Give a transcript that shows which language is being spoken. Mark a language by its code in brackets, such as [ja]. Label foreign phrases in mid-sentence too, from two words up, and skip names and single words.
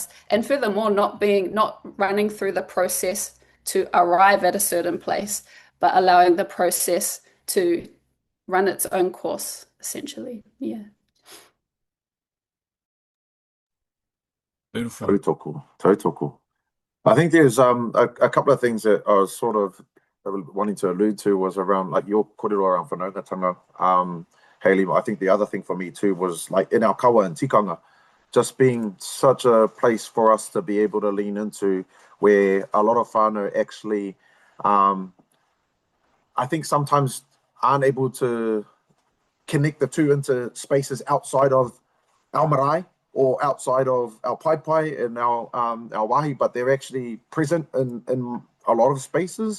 [en] And furthermore, not running through the process to arrive at a certain place, but allowing the process to run its own course, essentially. Yeah. Beautiful. Tautoko. I think there's a couple of things that I was sort of wanting to allude to was around like your kōrero around whanaungatanga. Haylee, I think the other thing for me too was like in our kawa and tikanga, just being such a place for us to be able to lean into, where a lot of whānau actually, I think sometimes aren't able to connect the two into spaces outside of our marae or outside of our pai and our wahi, but they're actually present in a lot of spaces.